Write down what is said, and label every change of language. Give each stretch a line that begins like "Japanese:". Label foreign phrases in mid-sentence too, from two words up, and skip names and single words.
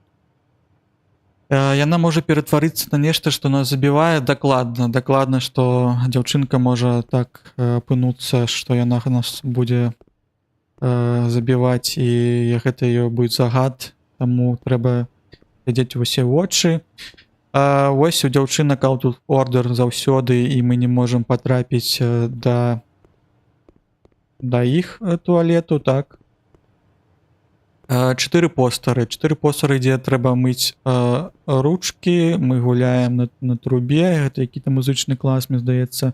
Belarusian: Яна можа ператварыцца на нешта, што нас забівае дакладна, што дзяўчынка можа так апынуцца, што яна нас будзе забіваць, і гэта ёй будзе загад, таму трэба глядзець усе вочы. Вось у дзяўчынак
English: out of order
Belarusian: заўсёды, і мы не можам патрапіць да іх туалету, так. 4 постары, дзе трэба мыць ручкі, мы гуляем на трубе, гэта які-то музычны клас, мне здаецца.